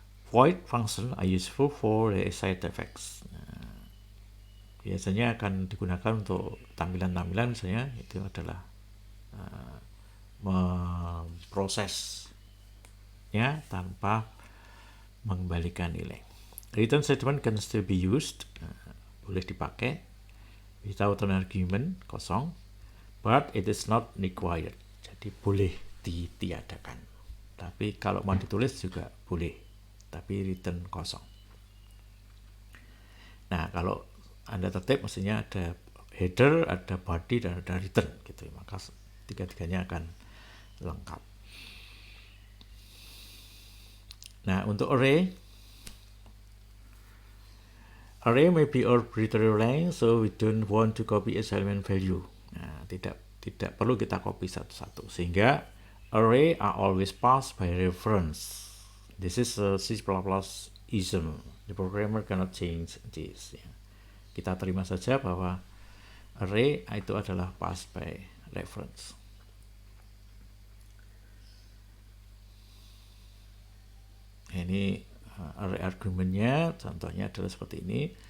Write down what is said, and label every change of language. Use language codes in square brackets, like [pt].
[en] Void function are useful for the side effects. [id] Nah, biasanya akan digunakan untuk tampilan-tampilan, misalnya itu adalah memprosesnya tanpa mengembalikan nilai. [en] Return statement can still be used. [id] Boleh dipakai [en] without an argument, [id] kosong, [en] but it is not required. [id] Jadi boleh ditiadakan. Tapi kalau mau ditulis juga boleh, tapi return kosong. Nah, kalau Anda tertib mestinya ada header, ada body, dan ada return gitu. Maka tiga-tiganya akan lengkap. Nah, untuk [en] array may be arbitrary length, so we don't want to copy its element value. [id] Nah, tidak perlu kita copy satu-satu, sehingga [en] array are always passed by reference. This is a C++ ism. The programmer cannot change this. [id] Ya. Kita terima saja bahwa array itu adalah passed by reference. Ini array argumennya, contohnya adalah seperti ini.